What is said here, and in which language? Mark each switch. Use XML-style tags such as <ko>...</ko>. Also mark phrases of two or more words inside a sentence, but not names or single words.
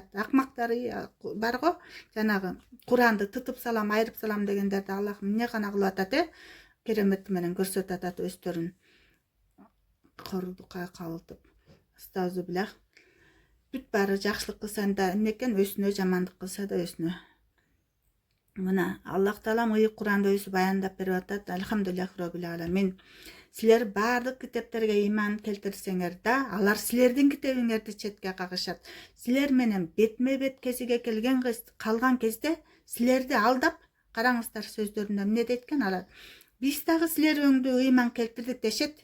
<ky>Акмактары бар го, жанагы Куранды тытып салам, айырып салам дегендерди Аллах эмне гана кылып атат, керемети менен көрсөтүп атат өздөрүн кордукка кабылтып. Астагфируллах. бүт баары жакшылык кылсаң да эмнекен өсүнө, жамандык кылса да өсүнө. Мына Аллах Таалам ыйык Куранда өзү баяндап берип атат.</ky> <ar>الحمد لله رب العالمين.</ar> <ky>Силер баардык китептерге ыйман келтирсеңер да, алар силердин китебиңерди четке кагышат. Силер менен бетме бет кезиге калган кезде силерди алдап, караңыздар сөздөрүндө эмне дейт экен алар? Биз дагы силер өңдү ыйман келтирдик дешет.</ky>